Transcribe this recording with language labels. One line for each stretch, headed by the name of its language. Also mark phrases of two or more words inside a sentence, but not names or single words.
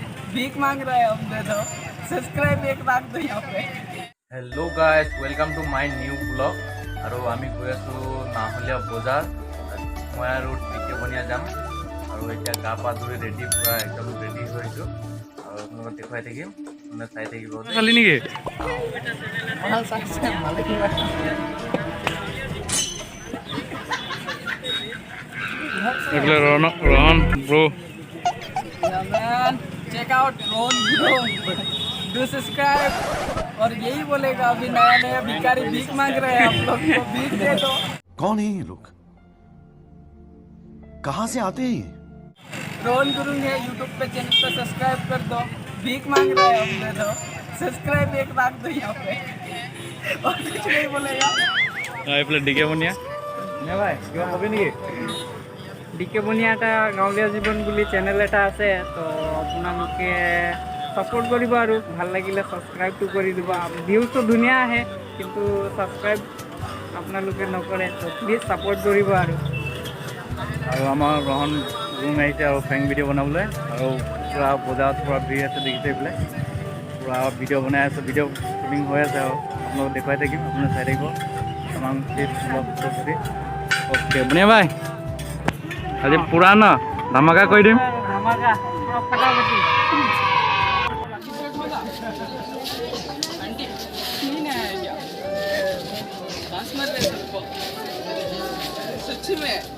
Hindi: भीख मांग रहा है, हम दे दो। सब्सक्राइब एक मांग दो यहाँ पे।
English: hello guys, welcome to my new vlog.
Assamese: আৰু আমি গৈ আছো নাহলীয়া বজাৰ। মই আৰু টিকে বনিয়া যাম আৰু এতিয়া গা পা ধুই ৰেডি পুৰা একদম ৰেডি হৈছো আৰু আপোনালোকক দেখুৱাই থাকিম, মানে চাই থাকিব। খালি নেকি? এইফালে ৰহন ব্ৰো।
English: check out Rohan bro, do subscribe.
Hindi: और यही बोलेगा, अभी नया नया भिखारी भीख मांग रहे हैं, आप लोग को भीख दे दो। कौन है ये लोग, कहाँ से आते हैं ये? रोहन गुरु है, यूट्यूब पे चैनल पे सब्सक्राइब कर दो। भीख मांग रहे हैं, हम दे दो। सब्सक्राइब एक मांग दो यहाँ पे, और कुछ नहीं बोलेगा।
Assamese: এইফালে ডিকে বনিয়া নে ভাই কিবা কবি নেকি? ডিকে বনিয়া এটা গাঁৱলীয়া জীৱন বুলি চেনেল এটা আছে, তো আপোনালোকে ছাপোৰ্ট কৰিব আৰু ভাল লাগিলে ছাবস্ক্ৰাইবটো কৰি দিব। ভিউজটো ধুনীয়া আহে, কিন্তু ছাবস্ক্ৰাইব আপোনালোকে নকৰে, তো প্লিজ ছাপোৰ্ট কৰিব। আৰু আমাৰ ৰহন ৰুম আহিছে আৰু
English: prank video'
Assamese: বনাবলৈ, আৰু পূৰা বজাৰত পূৰা ভিৰ আছে, দেখিছে এইফালে পূৰা ভিডিঅ' বনাই আছে, ভিডিঅ' শ্বুটিং হৈ আছে আৰু আপোনালোকক দেখুৱাই থাকিম, আপুনি চাই থাকিব তামাম ব্লগ। অ'কে বনিয়া ভাই, আজি পূৰা ন ধামাকা কৰি দিম। ধামাকা পুৰা ফটাফটি।
Hindi: सच्ची में